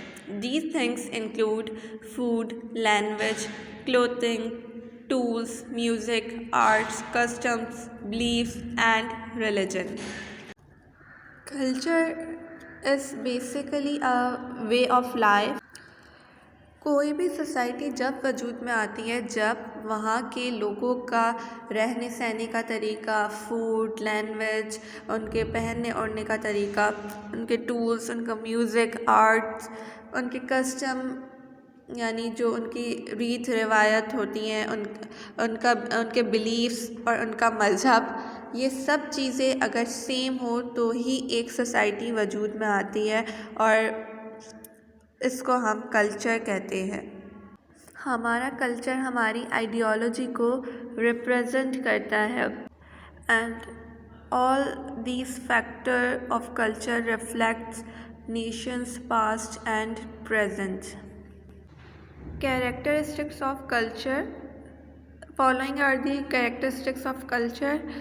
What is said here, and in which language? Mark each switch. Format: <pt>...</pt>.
<en>These things include food, language, clothing, tools, music, arts, customs, beliefs, and religion. Culture is basically a way of life.</en> <ur>کوئی بھی society جب وجود میں آتی ہے جب وہاں کے لوگوں کا رہنے سہنے کا طریقہ، فوڈ، لینگویج، ان کے پہننے اوڑھنے کا طریقہ، ان کے ٹولس، ان کا میوزک، آرٹس، ان کے کسٹم یعنی جو ان کی ریت روایت ہوتی ہیں، ان کے بلیفس اور ان کا مذہب، یہ سب چیزیں اگر سیم ہو تو ہی ایک سوسائٹی وجود میں آتی ہے اور اس کو ہم کلچر کہتے ہیں۔ ہمارا کلچر ہماری آئیڈیالوجی کو ریپرزینٹ کرتا ہے</ur> <en>And all these factor of culture reflects nation's past and present. Characteristics of culture. Following are the characteristics of culture.</en>